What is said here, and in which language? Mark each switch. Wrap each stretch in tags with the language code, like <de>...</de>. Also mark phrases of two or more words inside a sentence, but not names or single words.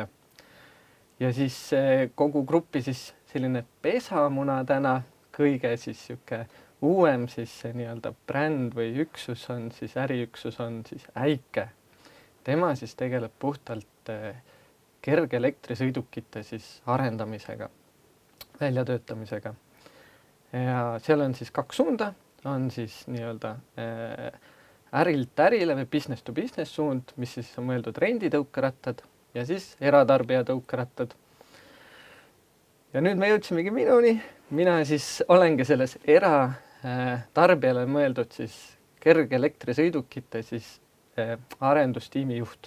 <et>Ja siis kogu gruppi siis selline pesamuna täna, kõige siis siuke uuem siis see nii-öelda bränd või üksus on siis, äriüksus on siis Äike. Tema siis tegeleb puhtalt kergelektrisõidukite siis arendamisega, väljatöötamisega. Ja seal on siis 2 suunda, on siis nii-öelda ärilt ärile või</et> <en>business to business</en> <et>suund, mis siis on mõeldud renditõukerattad ja siis eratarbija tõukerattad. Ja nüüd me jõudsimegi minuni. Mina siis olengi selles eratarbijale mõeldud siis kergelektrisõidukite siis arendustiimi juht.</et>